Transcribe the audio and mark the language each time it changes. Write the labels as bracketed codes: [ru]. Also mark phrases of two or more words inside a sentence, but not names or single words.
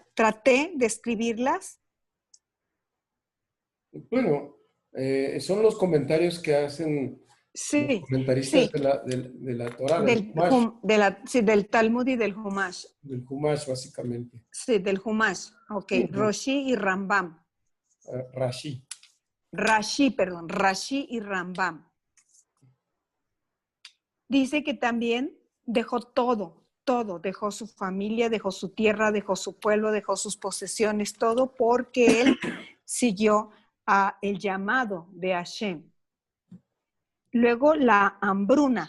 [es] Traté de escribirlas. bueno, son los comentarios que hacen los Sí, comentaristas sí, de la Torah, del Humash, sí, del Talmud y del Humash. del Humash básicamente. Sí, del Humash. Ok, Roshi y Rambam. Rashi. Rashi y Rambam. Dice que también dejó todo, dejó su familia, dejó su tierra, dejó su pueblo, dejó sus posesiones, todo porque él siguió el llamado de Hashem. Luego la hambruna.